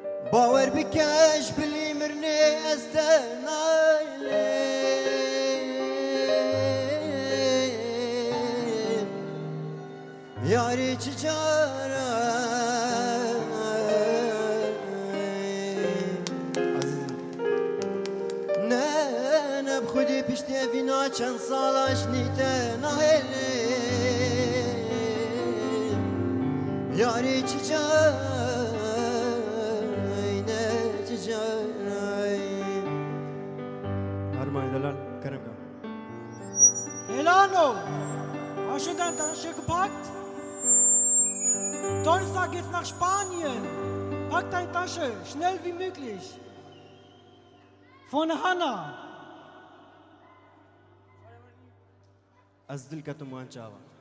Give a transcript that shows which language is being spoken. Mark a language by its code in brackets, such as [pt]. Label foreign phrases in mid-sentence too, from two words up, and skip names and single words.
[ku] باور بکەش بلی مرنێ ئەستە نایلێ یاری چ جارە نه بخودی پشتێڤینا چەند ساڵاش نیتە نایلێ یاری چ جارە چ جارە هەرمای دەلال کەرەکە [de] Elano, hast du deine Tasche gepackt? Donnerstag geht's nach Spanien. Pack deine Tasche, schnell wie möglich. Von Hanna. [ku] ئەس دل کەتم وان چاوە